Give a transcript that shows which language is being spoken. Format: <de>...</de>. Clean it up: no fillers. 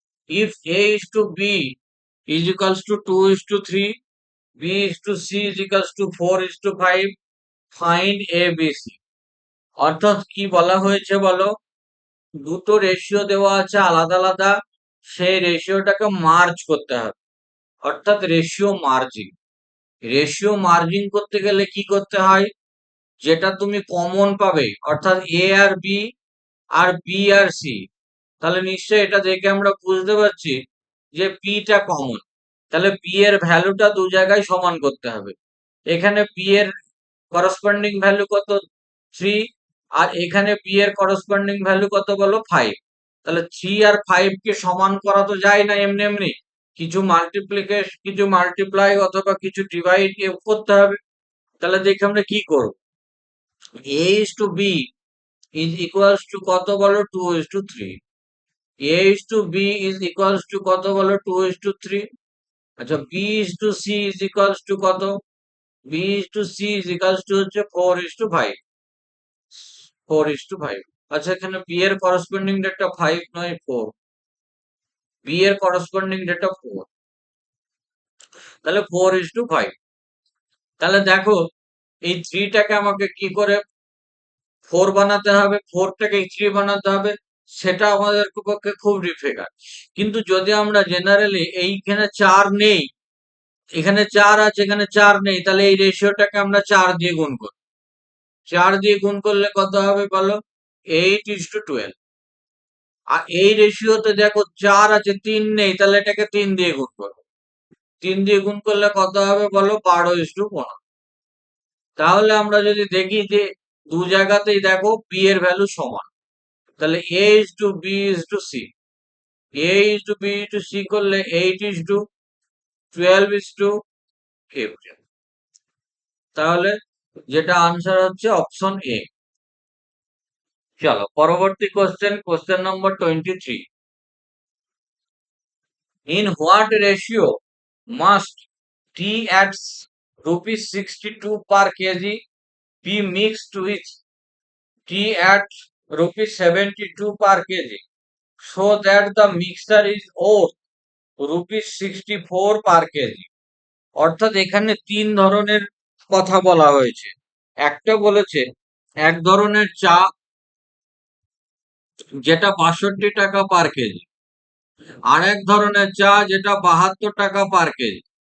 <en>If A is to B is equals to 2 is to 3, B is to C is equals to 4 is to 5, find A B C।</en> <bn>অর্থাৎ কি বলা হয়েছে বলো, দুটো ratio দেওয়া আছে আলাদা আলাদা, সেই রেশিওটাকে মার্জ করতে হবে, অর্থাৎ রেশিও মার্জিং। রেশিও মার্জিং করতে গেলে কি করতে হয়, যেটা তুমি কমন পাবে অর্থাৎ এ আর বি আর বি আর সি, তাহলে নিশ্চয়ই এটা দেখে আমরা বুঝতে পারছি যে পিটা কমন, তাহলে পি এর ভ্যালুটা দু জায়গায় সমান করতে হবে। এখানে পি এর করসপন্ডিং ভ্যালু কত 3, আর এখানে পি এর করসপন্ডিং ভ্যালু কত বলো 5। তাহলে 3 আর 5 কে সমান করা তো যায় না এমনি এমনি, কিছু মাল্টিপ্লিকেশন, কিছু মাল্টিপ্লাই অথবা কিছু ডিভাইড করতে হবে। তাহলে দেখে আমরা কি করব,</bn> <en>a is to b is equals to</en> <bn>কত বলো</bn> <en>2 is to 3,</en> <bn>a is to</bn> <en>b is equals to</en> <bn>কত বলো 2 is to 3, আচ্ছা b is to c is equals to কত, b is to c is equals to হচ্ছে</bn> <en>4 is to 5,</en> <bn>4 is to 5। আচ্ছা এখানে b এর করসপন্ডিং ডেটা 5 নয় 4, b এর করসপন্ডিং ডেটা 4, তাহলে</bn> <en>4 is to 5।</en> <bn>তাহলে দেখো এই 3 টাকে আমাকে কি করে 4 বানাতে হবে, 4 টাকে 3 বানাতে হবে, সেটা আমাদের পক্ষে খুব ডিফিকাল্ট। কিন্তু যদি আমরা জেনারেলি এইখানে 4 নেই, এখানে 4 আছে এখানে 4 নেই, তাহলে এই রেশিওটাকে আমরা 4 দিয়ে গুণ করব, 4 দিয়ে গুণ করলে কত হবে বলো</bn> <en>8 is to 12।</en> <bn>আর এই রেশিওতে দেখো 4 আছে 3 নেই, তাহলে এটাকে 3 দিয়ে গুণ করবো, 3 দিয়ে গুণ করলে কত হবে বলো</bn> <en>12 is to 15।</en> <bn>তাহলে আমরা যদি দেখি যে দু জায়গাতেই দেখো পি এর ভ্যালু সমান, তাহলে</bn> <en>a is to b is to c,</en> <bn>a is to b is to c করলে</bn> <en>8 is to 12 is to 15।</en> <bn>তাহলে যেটা আনসার হচ্ছে অপশন এ। চলো পরবর্তী question number 23।</bn> <en>In what ratio must tea at rupees 62 per kg be mixed with tea at rupees 72 per kg so that the mixture is worth rupees 64 per kg?</en> <bn>অর্থাৎ এখানে তিন ধরনের কথা বলা হয়েছে। একটা বলেছে এক ধরনের চা যেটা ৬২ টাকা পার কেজি, আর এক ধরনের চা যেটা ৭২ টাকা পার কেজি।</bn>